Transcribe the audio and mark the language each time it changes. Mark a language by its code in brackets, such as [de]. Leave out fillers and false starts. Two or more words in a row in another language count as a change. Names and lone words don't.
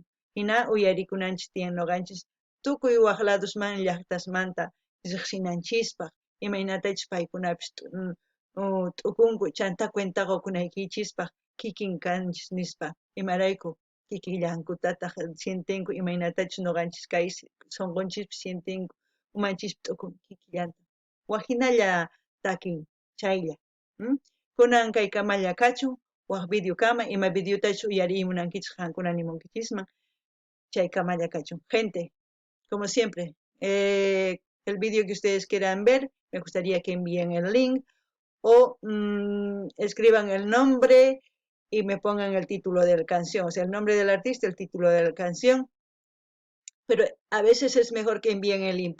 [qu] hina uyarikunanchis tiyan ñuqanchis tukuy waq ladosman llaqtasmanta riqsinanchispaq, imaynatachus paykunapis t'ukunku chanta cuentaqa kunaykichispaq kikin kanchis nispa, imarayku kikillankutataq sientinku imaynatachus ñuqanchis kay sunqunchis sientinku umanchis t'ukun kikillanta, waqhinalla takin chaylla. Kunan kaykamalla kachun, waq videokama, ima videotachu uyarimunankichik qankuna nimunkichisman, chaykamalla kachun. [es] Gente, como siempre, el video que ustedes quieran ver, me gustaría que envíen el link o escriban el nombre y me pongan el título de la canción, o sea, el nombre del artista, el título de la canción. Pero a veces es mejor que envíen el link.